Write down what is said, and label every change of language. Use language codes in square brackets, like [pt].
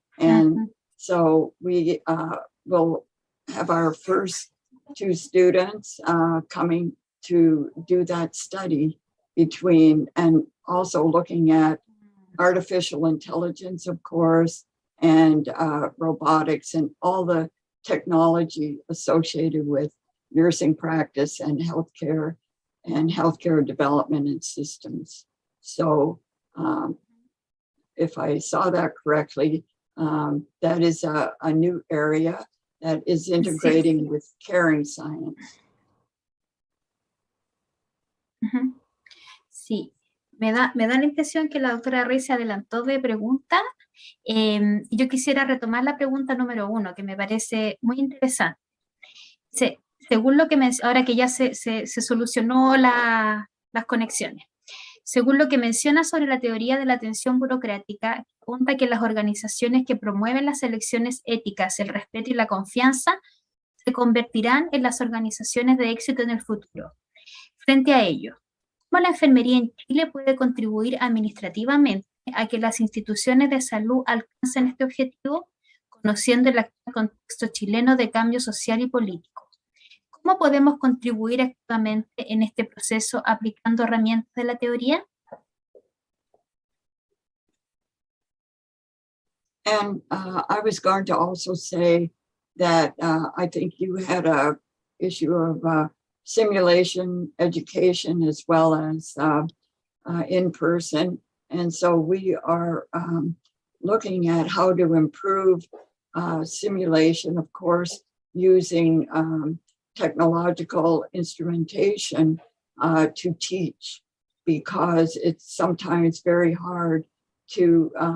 [en] And so we will have our first 2 students coming to do that study between, and also looking at artificial intelligence, of course, and robotics and all the technology associated with nursing practice and healthcare development and systems. So if I saw that correctly, that is a new area that is integrating with caring science. [es] Sí, me da la impresión que la doctora Rey se adelantó de pregunta. Yo quisiera retomar la pregunta número 1, que me parece muy interesante. Según lo que ahora que ya se solucionó las conexiones, según lo que menciona sobre la teoría de la atención burocrática, apunta que las organizaciones que promueven las elecciones éticas, el respeto y la confianza se convertirán en las organizaciones de éxito en el futuro. Frente a ello, ¿Cómo la enfermería en Chile puede contribuir administrativamente a que las instituciones de salud alcancen este objetivo, conociendo el actual contexto chileno de cambio social y político? ¿Cómo podemos contribuir activamente en este proceso aplicando herramientas de la teoría? [en] And I was going to also say that I think you had a issue of simulation education as well as in person. And so we are looking at how to improve simulation, of course, using technological instrumentation to teach, because it's sometimes very hard to